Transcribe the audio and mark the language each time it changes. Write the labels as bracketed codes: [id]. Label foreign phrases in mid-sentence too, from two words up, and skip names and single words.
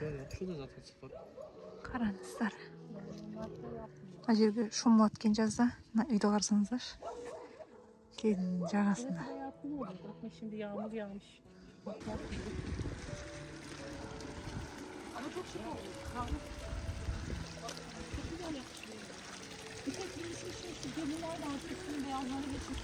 [kk] Қараңыздар. Мына жерге шомылады екен жазда. Мына үйді қарасаңыздар. Denizin жағасында. [tr] Şimdi yağmur yağmış. Ama çok şık oldu. Çok güzel yapmışlar. Bir tek şu gemiler de artık üstünün beyazlarını geçmiş.